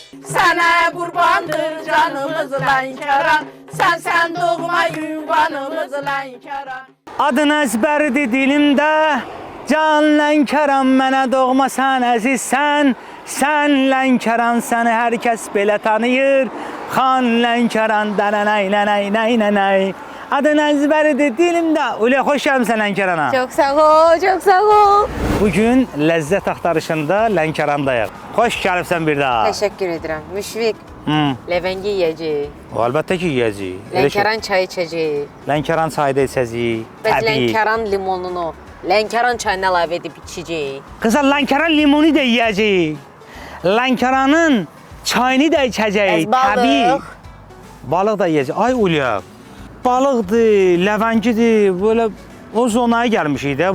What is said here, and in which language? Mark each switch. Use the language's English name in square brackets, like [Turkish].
[Turkish] Sana kurbandır canımız Lənkəran, sen doğma yuvanımız Lənkəran. [Azerbaijani] Adın əzbəridir dilimdə, can Lənkəran, mənə doğma sən əzizsən. Sən Lənkəran, səni hər kəs belə tanıyır. Xan Lənkəran, dənənəy. Adın əzbəridir dilimdə. Ulə, xoş gəlmişsən Lənkərana. [Turkish] Çok sağ ol, çok sağ ol. [Azerbaijani] Bugün ləzzət axtarışında Lənkərandayıq. Xoş gəlibsən bir daha. [Turkish] Teşekkür ederim. Müşfik, levengi yiyeceğiz. [Azerbaijani] Əlbəttə ki, yiyəcəyik. [Turkish] Lənkəran çayı içeceğiz. [Azerbaijani] Lənkəran çayı da içəcəyik. [Turkish] Ve [Azerbaijani] Təbii. [Turkish] Lənkəran limonunu, Lənkəran çayına əlavə edib içeceğiz. [Azerbaijani] Qızlar, Lənkəran limonu da yiyəcəyik. Lənkəranın çayını da içəcəyik. Balıq. Balıq da yiyəcəyik. Ay Ulya, balıqdır, ləvəngidir, böyle o zonaya gəlmişik də.